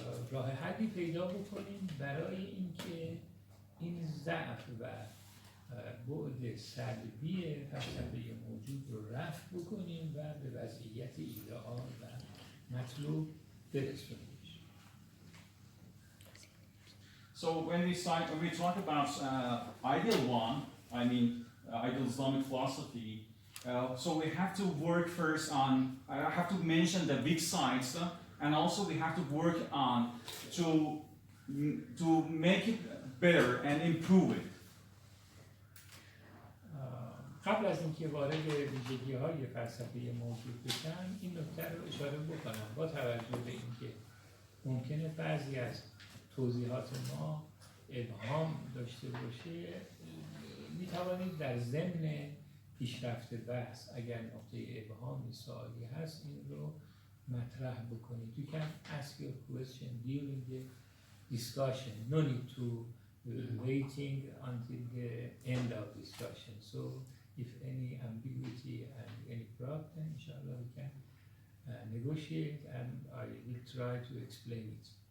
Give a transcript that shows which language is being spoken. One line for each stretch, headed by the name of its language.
Persian: راه حلی پیدا بکنیم برای اینکه این ضعف و بعد سلبی فلسفه موجود رو رفع بکنیم و به وضعیت ایدئال و مطلوب برسونیم.
English: So when we talk about ideal one, I mean ideal Islamic philosophy, so we have to work first on, I have to mention the weak sides, and also we have to work on to make it better and improve it.
Persian: قبل از اینکه وارد ویژگی‌های فلسفه موجود بشم، این نکته رو اشاره بکنم با توجه به اینکه ممکنه بعضی از توضیحات ما ابهام داشته باشه، می‌توانید در ضمن پیشرفت بحث اگر نقطه ابهامی سوالی هست این رو مطرح بکنید.
English: You can ask your question during the discussion. No need to waiting until the end of discussion. So if any ambiguity and any problem, inshallah we can negotiate and I will try to explain it.